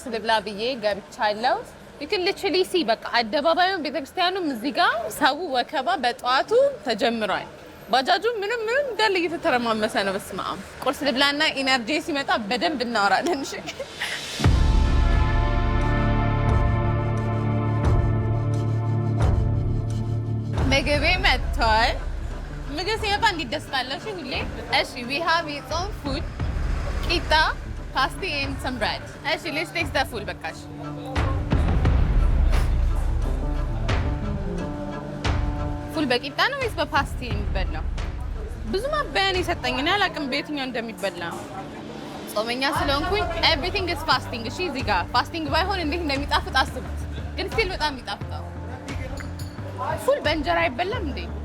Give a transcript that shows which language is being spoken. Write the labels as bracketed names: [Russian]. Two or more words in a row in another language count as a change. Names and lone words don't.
[Amharic] ልብላ ብዬ ገብቻለሁ። ይክልችሊ ሲ በቃ አደባባዩን ቤተክርስቲያኑም እዚህ ጋር ሰው ወከባ በጠዋቱ ተጀምሯል። ባጃጁ ምንም እንዳለ እየተተረማመሰ ነው። በስመ አብ። ቁርስ ልብላና ኢነርጂ ሲመጣ በደንብ እናወራለን። እሺ ምግቤ መጥቷል። ምግብ ሲመጣ እንዴት ደስ ባለሽ ሁሌ። እሺ [English] we have its own food [Amharic] ቂጣ [English] pasty and some bread። [Amharic] እሺ [English] let's taste the food [Amharic] በቃሽ። ፉል በቂጣ ነው ወይስ በፓስቲ የሚበላው? ብዙ ማባያ ነው የሰጠኝ። እኔ አላውቅም በየትኛው እንደሚበላ። ጾመኛ ስለሆንኩኝ [English] everything is fasting [Amharic] እሺ እዚህ ጋር ፋስቲንግ ባይሆን እንዴት እንደሚጣፍጥ አስቡት ግን ስቲል በጣም ይጣፍጣል ፉል በእንጀራ አይበላም እንዴ